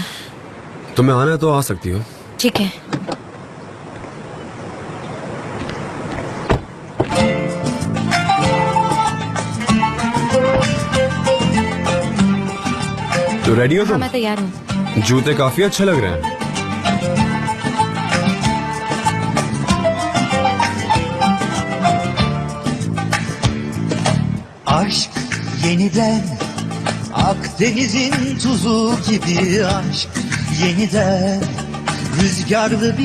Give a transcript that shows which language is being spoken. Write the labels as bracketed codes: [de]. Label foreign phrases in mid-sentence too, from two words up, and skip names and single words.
[hi] तुम्हें आना है तो आ सकती हो। ठीक है। तो रेडी हो हाँ, तुम? मैं तैयार हूँ। जूते काफी अच्छे लग रहे हैं। [tr] Aşk yeniden Akdeniz'in tuzu gibi aşk yeniden Rüzgarlı